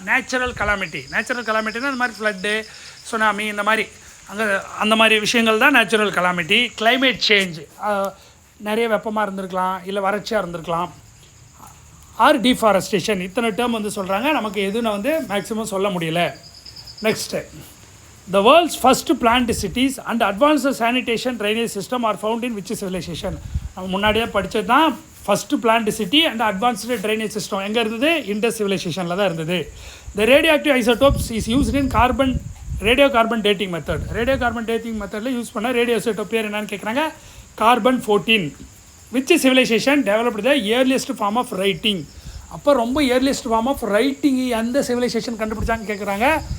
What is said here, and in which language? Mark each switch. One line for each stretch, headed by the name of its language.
Tamil: Natural கலாமிட்டினா இந்த மாதிரி flood, tsunami, இந்த மாதிரி அங்கே அந்த மாதிரி விஷயங்கள் தான் நேச்சுரல் கலாமிட்டி. கிளைமேட் சேஞ்ச், நிறைய வெப்பமாக இருந்திருக்கலாம், இல்லை வறட்சியாக இருந்திருக்கலாம். R deforestation. இத்தனை டேர்ம் வந்து சொல்கிறாங்க. நமக்கு எதுன்னு வந்து மேக்ஸிமம் சொல்ல முடியல.
English: Next, the world's first planned cities and advanced sanitation drainage system are found in which civilization.
Tamil: நம்ம முன்னாடியே படித்தது தான். First planned city and advanced drainage system எங்கே இருந்தது? இண்டஸ் சிவிலைசேஷனில் தான் இருந்தது.
English: The radioactive isotopes is used in radio carbon dating method.
Tamil: Radio carbon dating மெத்தடில் use பண்ண ரேடியோ ஐசோடோப் பேர் என்னன்னு கேட்குறாங்க. கார்பன்-14.
English: Which civilization developed the earliest form of writing.
Tamil: அப்போ ரொம்ப இயர்லியஸ்ட் ஃபார்ம் ஆஃப் ரைட்டிங் எந்த சிவிலைசேஷன் கண்டுபிடிச்சான்னு கேட்குறாங்க.